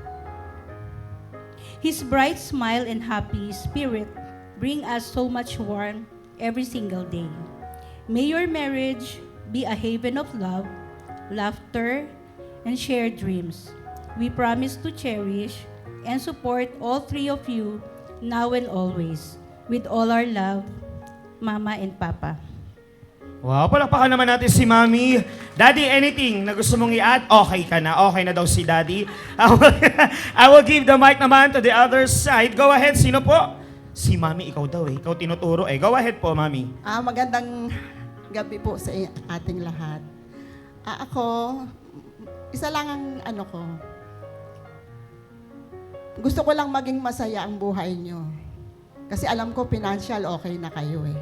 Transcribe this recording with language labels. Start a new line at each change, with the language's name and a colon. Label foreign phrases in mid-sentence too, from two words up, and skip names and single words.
English: His bright smile and happy spirit bring us so much warmth every single day. May your marriage be a haven of love, laughter, and shared dreams. We promise to cherish and support all three of you now and always. With all our love, Mama and Papa.
Filipino: Wow, palakpakan naman natin si Mami. Daddy, anything na gusto mong i-add? Okay ka na. Okay na daw si Daddy.
English: I will give the mic naman to the other side. Go ahead.
Filipino: Sino po? Si Mami, ikaw daw eh. Ikaw tinuturo eh.
English: Go ahead
Filipino: po, Mami. Magandang gabi po sa ating lahat. Ako, isa lang ang ano ko. Gusto ko lang maging masaya ang buhay nyo. Kasi alam ko,
English: financial okay
Filipino: na kayo eh.